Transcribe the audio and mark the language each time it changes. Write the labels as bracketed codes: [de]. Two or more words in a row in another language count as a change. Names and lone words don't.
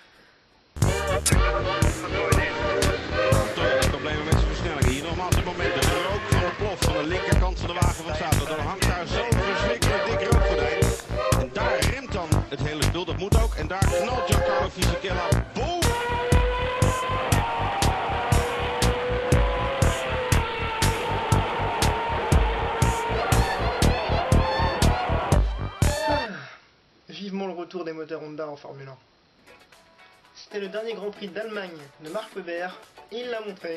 [nl] Problemen met zijn versnelling. Hier nogmaals het moment. De rook van de plof van de linkerkant van de wagen van Sauber. Dan hangt daar zo'n verschrikkelijk dik rookgordijn. En daar remt dan het hele spul. Dat moet ook. En daar knalt Giancarlo Fisichella boven. [fr] Vivement le retour des moteurs Honda en Formule 1. C'était le dernier Grand Prix d'Allemagne de Marc Webber et il l'a montré.